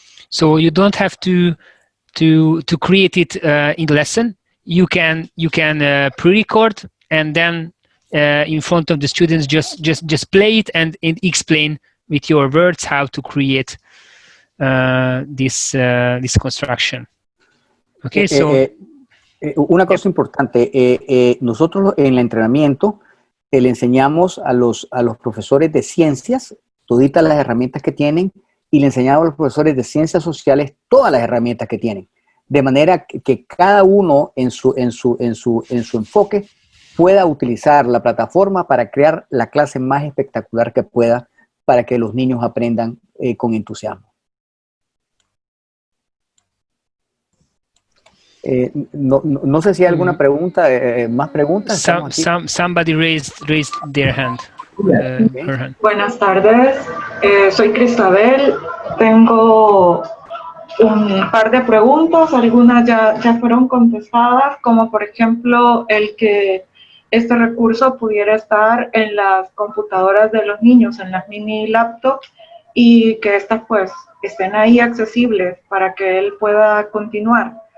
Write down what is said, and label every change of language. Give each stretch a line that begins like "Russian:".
English: So you don't have to create it in the lesson. You can pre-record and then in front of the students just play it and explain with your words how to create this construction. Okay, so
Spanish: una cosa importante, nosotros en el entrenamiento le enseñamos a los profesores de ciencias toditas las herramientas que tienen y le enseñamos a los profesores de ciencias sociales todas las herramientas que tienen, de manera que cada uno en su enfoque pueda utilizar la plataforma para crear la clase más espectacular que pueda para que los niños aprendan con entusiasmo. No sé si hay alguna pregunta, más preguntas.
English: Somebody raised their hand. Her hand.
Spanish: Buenas tardes, soy Cristabel. Tengo un par de preguntas, algunas ya fueron contestadas, como por ejemplo el que este recurso pudiera estar en las computadoras de los niños, en las mini laptops, y que estas pues estén ahí accesibles para que él pueda continuar.